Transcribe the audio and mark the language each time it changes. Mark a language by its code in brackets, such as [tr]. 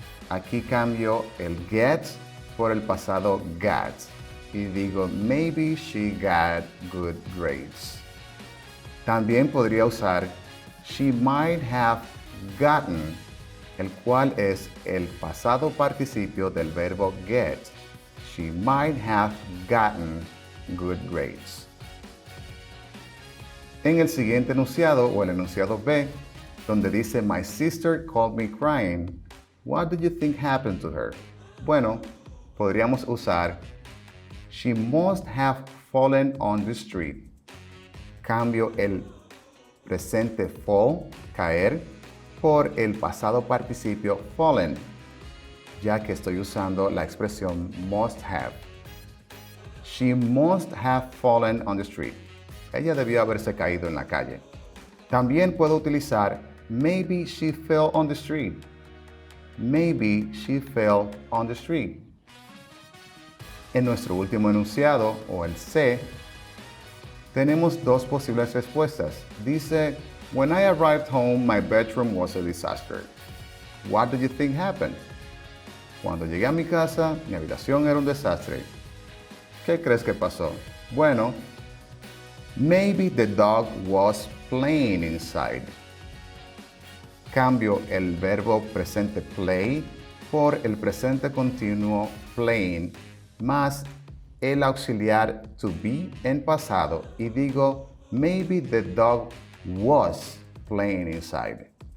[es] Aquí cambio el get por el pasado got y digo [en] maybe she got good grades. [es] También podría usar [en] she might have gotten, [es] el cual es el pasado participio del verbo get. [en] She might have gotten good grades. [es] En el siguiente enunciado o el enunciado B, donde dice [en] my sister called me crying, what do you think happened to her? [es] Bueno, podríamos usar [en] she must have fallen on the street. [es] Cambio el presente fall, caer, por el pasado participio fallen, ya que estoy usando la expresión must have. [en] She must have fallen on the street. [es] Ella debió haberse caído en la calle. También puedo utilizar [en] maybe she fell on the street. Maybe she fell on the street. [es] En nuestro último enunciado, o el C, tenemos dos posibles respuestas. [en] Dice, when I arrived home, my bedroom was a disaster. What do you think happened? [es] Cuando llegué a mi casa, mi habitación era un desastre. ¿Qué crees que pasó? Bueno, [en] Maybe the dog was playing inside. [es] Cambio el verbo presente play por el presente continuo playing más el auxiliar to be en pasado y digo [en] maybe the dog was playing inside.